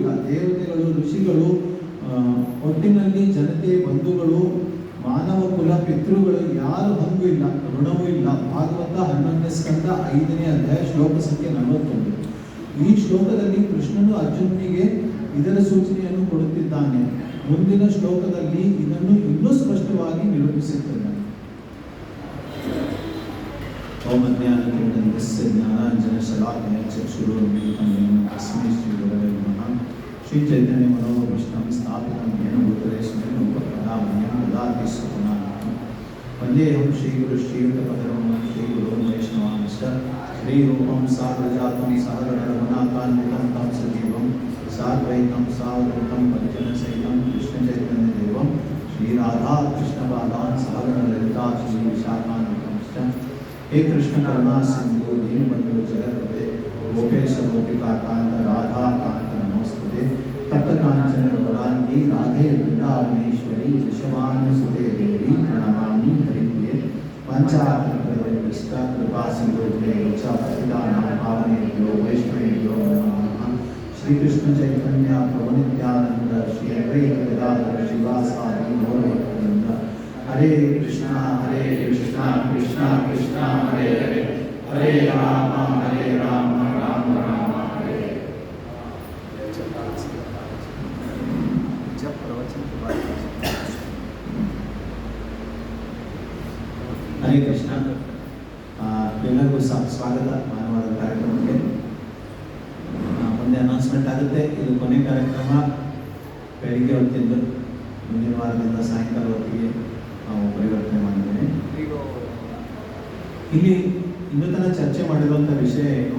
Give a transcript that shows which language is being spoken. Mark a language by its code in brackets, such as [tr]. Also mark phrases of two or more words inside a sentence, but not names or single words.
[kn] ದೇವತೆಗಳು, ಋಷಿಗಳು, ಒಟ್ಟಿನಲ್ಲಿ ಜನತೆ, ಬಂಧುಗಳು, ಮಾನವ ಕುಲ, ಪಿತೃಗಳು ಯಾರು ಹಂಗೂ ಇಲ್ಲ, ಋಣವೂ ಇಲ್ಲ. ಭಾಗವತ 11ನೇ ಸ್ಕಂದ 5ನೇ ಅಧ್ಯಾಯ ಶ್ಲೋಕ ಸಂಖ್ಯೆ 41. ಈ ಶ್ಲೋಕದಲ್ಲಿ ಕೃಷ್ಣನು ಅರ್ಜುನನಿಗೆ ಇದರ ಸೂಚನೆಯನ್ನು ಕೊಡುತ್ತಿದ್ದಾನೆ. ಮುಂದಿನ ಶ್ಲೋಕದಲ್ಲಿ ಇದನ್ನು ಇನ್ನೂ ಸ್ಪಷ್ಟವಾಗಿ ನಿರೂಪಿಸುತ್ತಿದ್ದಾನೆ. [sa] ॐ अज्ञानतिमिरन्यस्य ज्ञानाञ्जनशलाकय चक्षुरुन्मिलितं येन तस्मै श्रीगुरवे नमः. श्री चैतन्य मनोभीष्टं स्थापितं येन भूतले स्वयं रूपकदामह्यं ददाति स्वपदामह्यं. वन्देहं श्रीगुरु श्रीयुतपदरं श्रीगुरु वैष्णवांश्च श्रीरूपं साग्रजातं सहगण रघुनाथान्वितं तं सजीवं साद्वैतं सावधूतं परिजनसहितं कृष्णचैतन्यदेवं श्रीराधा कृष्णपादान् सहगण ललिता श्री विशाखान्वितंश्च. हे कृष्ण करुणा सिंधु दीनबंधु जगत्पते गोपेश गोपिका कांत राधा कांत नमोस्तुते. तप्त कांचन गौरांगी राधे वृंदावनेश्वरी वृषभानुसुते देवी प्रणमामि हरिप्रिये. पंचाकल्पतरुभ्यश्च कृपा सिन्धुभ्यश्च पतितानां पावनेभ्यो वैष्णवेभ्यो नमो नमः. श्री कृष्ण चैतन्य प्रभु नित्यानंद श्री अद्वैत गदाधर श्रीवासादि गौरभक्तवृंद. हरे कृष्णा कृष्णा कृष्णा हरे हरे, हरे राम राम राम हरे. [hi] जब प्रवचन के बाद हरे कृष्ण. [kn] ಎಲ್ಲರಿಗೂ ಸ್ವಾಗತ ಮಾನವಾದ ಕಾರ್ಯಕ್ರಮಕ್ಕೆ. ಮುಂದೆ ಅನೌನ್ಸ್ಮೆಂಟ್ ಆಗುತ್ತೆ. ಇದು ಕೊನೆ ಕಾರ್ಯಕ್ರಮ. ಬೆಳಿಗ್ಗೆ ಹೊತ್ತಿದ್ದು ಮುಂದಿನ ವಾರದಿಂದ ಸಾಯಂಕಾಲ ಹೊತ್ತಿಗೆ ನಾವು ಪರಿವರ್ತನೆ ಮಾಡಿದ್ದೇವೆ. ಇಲ್ಲಿ ಇನ್ನೂ ತನಕ ಚರ್ಚೆ ಮಾಡಿರುವಂಥ ವಿಷಯ ಏನು?